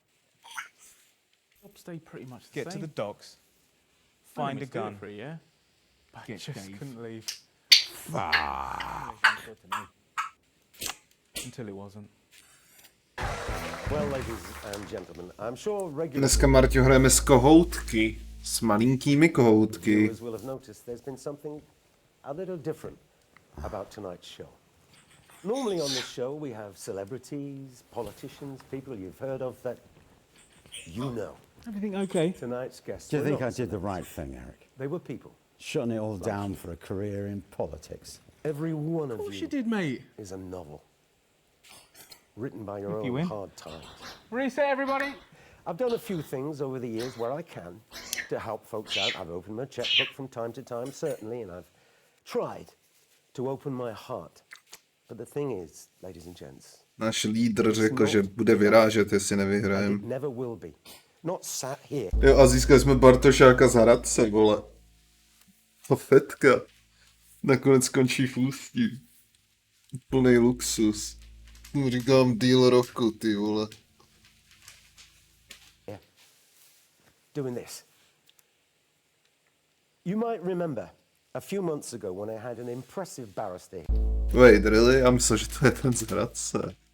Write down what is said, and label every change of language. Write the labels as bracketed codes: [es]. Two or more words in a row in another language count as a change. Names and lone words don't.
[en] Stay pretty much the Get same. to the docks. Find Find a a gun. gun. Free, yeah? But Get just Dave. couldn't leave. Until it wasn't. Well, ladies and gentlemen, I'm sure regular [cs] Dneska, Marťo, hrajeme s kohoutky. S malinkými kohoutky. [en] viewers will have noticed there's been something a little different about tonight's show. Normally on this show we have celebrities, politicians, people you've heard of that you know. Everything okay? Tonight's guests Do you were think not I did the right thing, Eric? They were people. Shutting it all down for a career in politics. Every one of course you you did, mate. is a novel. Written by your If you own win. hard times. Reset, everybody. I've done a few things over the years where I can to help folks out. I've opened my checkbook from time to time, certainly, and I've tried to open my heart. But the thing is, ladies and gents, [cs] Náš lídr řekl, že bude vyrážet, jestli nevyhrajem. [en] it never will be. Not sat here. [cs] Jo, a získali jsme Bartošáka z Hradce, vole. A Fetka. Nakonec skončí v Ústí. Plný luxus. Mu říkám deal roku, ty vole. [en] Doing this. You might remember a few months ago when I had an impressive barrister. Wait, really? [cs] Já myslel, že to je ten z Hradce.